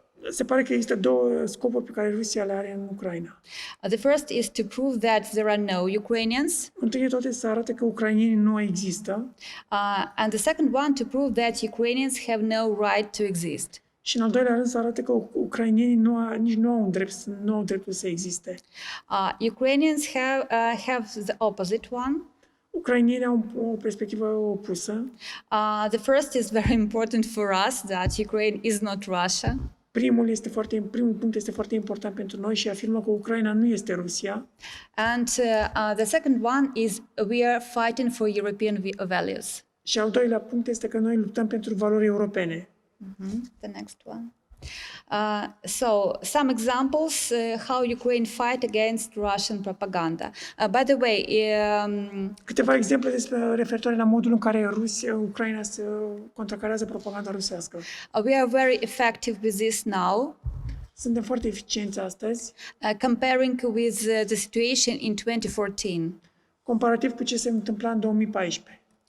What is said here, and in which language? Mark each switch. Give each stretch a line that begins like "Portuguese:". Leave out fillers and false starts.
Romanian: Se pare că există două scopuri pe care Rusia le are în Ucraina.
English: The first is to prove that there are no Ukrainians.
Romanian: Întâi de toate să arate că ucrainienii nu există.
English: And the second one to prove that Ukrainians have no right to exist.
Romanian: Și în al doilea rând să arate că ucrainienii nici nu au dreptul să existe.
English: Ukrainians have the opposite one.
Romanian: Ucrainienii au o perspectivă opusă.
English: The first is very important for us, that Ukraine is not Russia.
Romanian: Primul punct este foarte important pentru noi și afirmă că Ucraina nu este Rusia.
English: And the second one is we are fighting for European values.
Romanian: Și al doilea punct este că noi luptăm pentru valori europene.
English: The next one. So, some examples how Ukraine fight against Russian propaganda. By the way,
Romanian: câteva exemple referitoare la modul în care Ucraina se contracarează propaganda rusească.
English: We are very effective with this now.
Romanian: Suntem foarte eficienți astăzi.
English: Comparing with the situation in 2014.
Romanian: Comparativ cu ce se întâmpla în 2014.